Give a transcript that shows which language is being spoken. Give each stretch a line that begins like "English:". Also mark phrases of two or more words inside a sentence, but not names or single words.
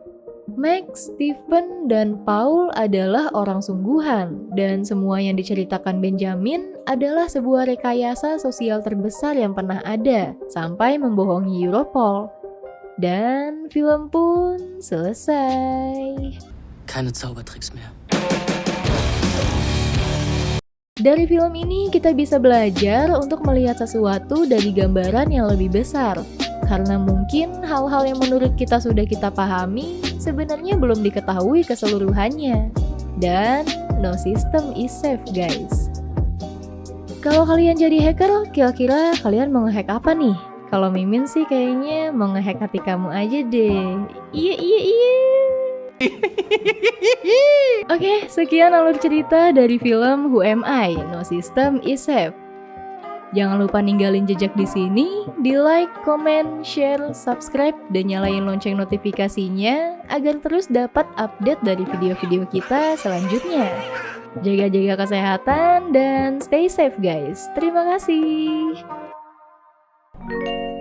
Indonesian: Max, Stephen, dan Paul adalah orang sungguhan, dan semua yang diceritakan Benjamin adalah sebuah rekayasa sosial terbesar yang pernah ada, sampai membohongi Europol. Dan film pun selesai.
German: Keine Zaubertricks mehr.
Indonesian: Dari film ini kita bisa belajar untuk melihat sesuatu dari gambaran yang lebih besar. Karena mungkin hal-hal yang menurut kita sudah kita pahami sebenarnya belum diketahui keseluruhannya.
English: Dan no system is safe, guys.
Indonesian: Kalau kalian jadi hacker, kira-kira kalian mau nge-hack apa nih? Kalau Mimin sih kayaknya mau nge-hack hati kamu aja deh. Iya. Oke, sekian alur cerita dari film Who Am I?
English: No System is Safe.
Indonesian: Jangan lupa ninggalin jejak di sini, di
English: like, comment, share,
Indonesian: subscribe, dan nyalain lonceng notifikasinya agar terus dapat update dari video-video kita selanjutnya. Jaga-jaga kesehatan dan
English: stay safe guys.
Indonesian: Terima kasih.